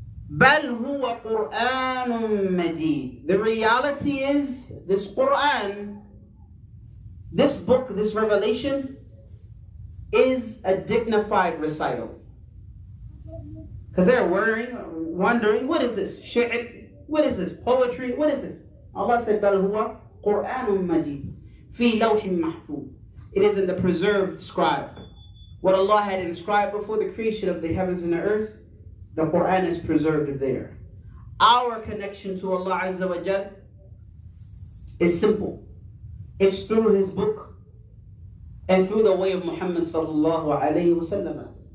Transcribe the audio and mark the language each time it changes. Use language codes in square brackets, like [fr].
[ar] بَلْ هُوَ قُرْآنٌ مَجِيدٌ. [en] The reality is, this Qur'an, this book, this revelation, is a dignified recital. Because they're wondering, what is this? Shi'r? What is this? Poetry? What is this? Allah said, [ar] بَلْ هُوَ قُرْآنٌ مَجِيدٌ فِي لَوْحٍ مَحْفُوظٍ. [en] It is in the preserved scribe. What Allah had inscribed before the creation of the heavens and the earth, the Qur'an is preserved there. Our connection to Allah Azza wa Jal is simple. It's through His book and through the way of Muhammad sallallahu alayhi wa sallam.